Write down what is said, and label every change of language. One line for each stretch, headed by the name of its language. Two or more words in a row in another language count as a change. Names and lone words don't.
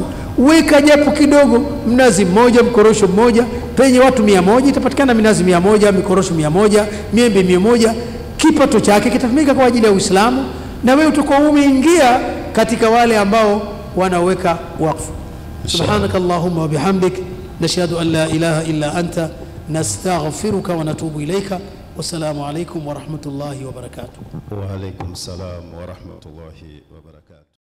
Swahili: Weka japo kidogo, mnazi mmoja, mkorosho mmoja, penye watu 100 itapatikana minazi 100, mikorosho 100, miembe 100. Kipato chake kitatumika kwa ajili ya Uislamu, na wewe utakuwa umeingia katika wale ambao wanaweka wakfu.
Arabic: سبحانك اللهم وبحمدك، نشهد أن لا إله إلا أنت، نستغفرك ونتوب إليك. والسلام عليكم ورحمة الله وبركاته. وعليكم السلام ورحمة الله وبركاته.